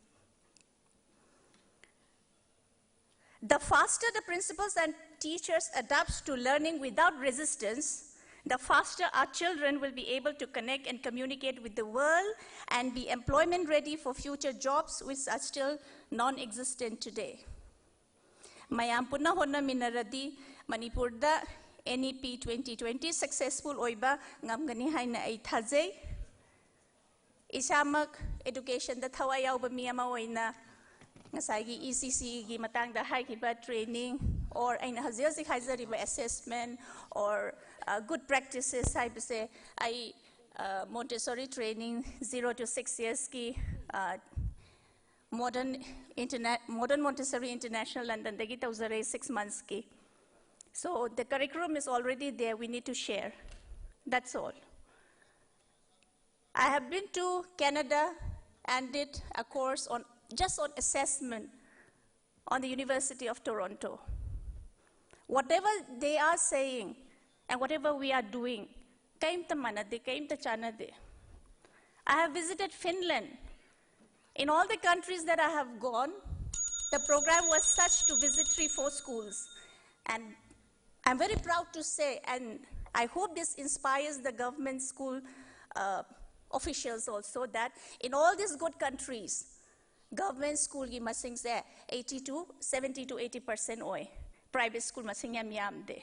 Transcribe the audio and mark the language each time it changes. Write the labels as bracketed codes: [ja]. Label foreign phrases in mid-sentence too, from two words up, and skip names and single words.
[en] The faster the principals and teachers adapt to learning without resistance, the faster our children will be able to connect and communicate with the world and be employment ready for future jobs which are still non-existent today. [mni] Mayam punna honna minaradi Manipurda NEP 2020 successful oiba ngamgani haina ai thajai. Isamak education da thawai yauba mi ama oina ngasagi ECC gi matangda haikiba training or aina haziazi haizariba [en] assessment or good practices [mni] haibase ai [en] Montessori training 0 to 6 years [mni] ki [en] modern Montessori International London [mni] dagi tauzare [en] 6 months [mni] ki. [en] So the curriculum is already there, we need to share. That's all. I have been to Canada and did a course on just on assessment on the University of Toronto. Whatever they are saying and whatever we are doing, [mni] kaim ta manade, kaim ta chanade. [en] I have visited Finland. In all the countries that I have gone, the program was such to visit 3-4 schools. And I'm very proud to say, and I hope this inspires the [mni] government school officials also, that in all these good countries, government school ki masing se 70 to 80% oi, private school masing yam de.